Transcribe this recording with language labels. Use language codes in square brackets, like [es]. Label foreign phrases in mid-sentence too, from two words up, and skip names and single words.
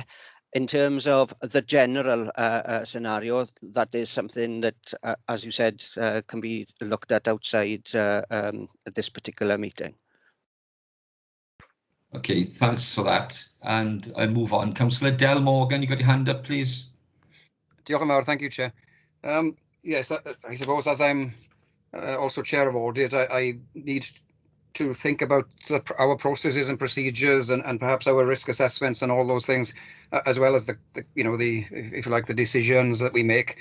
[en] In terms of the general scenario, that is something that, as you said, can be looked at outside this particular meeting. Okay, thanks for that. And I move on. Councillor Del Morgan, you got your hand up, please. [cy] Diolch yn fawr, [en] thank you, Chair. Yes, I suppose as I'm also Chair of Audit, I need to think about our processes and procedures and perhaps our risk assessments and all those things, as well as the if you like, the decisions that we make.